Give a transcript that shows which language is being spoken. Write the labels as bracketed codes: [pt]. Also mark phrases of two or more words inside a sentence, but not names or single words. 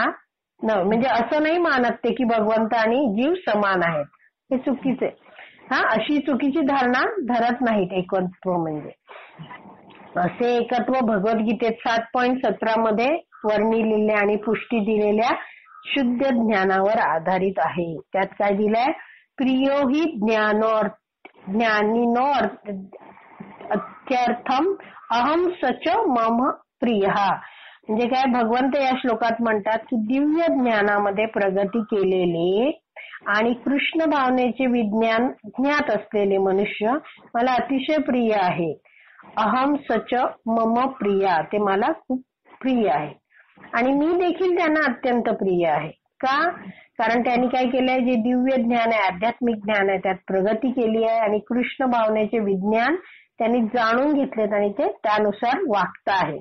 [mr] म्हणजे असं नाही मानत ते की भगवंत आणि जीव समान आहेत, हे चुकीचं आहे. हा, अशी चुकीची धारणा धरत नाहीत एकत्व म्हणजे. असे एकत्व भगवद्गीतेत 7.17 मध्ये वर्णिलेल्या आणि पुष्टी दिलेल्या शुद्ध ज्ञानावर आधारित आहे. त्यात काय दिलंय? [sa] प्रियो हि ज्ञानिनो अत्यर्थम अहम सच मम प्रियः. [mr] म्हणजे काय? भगवंत या श्लोकात म्हणतात की दिव्य ज्ञानामध्ये प्रगती केलेले आणि कृष्ण भावनेचे विज्ञान ज्ञात असलेले मनुष्य मला अतिशय प्रिय आहे. [sa] अहम सच मम प्रिया, [mr] ते मला खूप प्रिय आहे आणि मी देखील त्यांना अत्यंत प्रिय आहे. का? कारण त्यांनी काय केलंय? जे दिव्य ज्ञान आहे, आध्यात्मिक ज्ञान आहे, त्यात प्रगती केली आहे आणि कृष्ण भावनेचे विज्ञान त्यांनी जाणून घेतलेत आणि ते त्यानुसार वागत आहेत.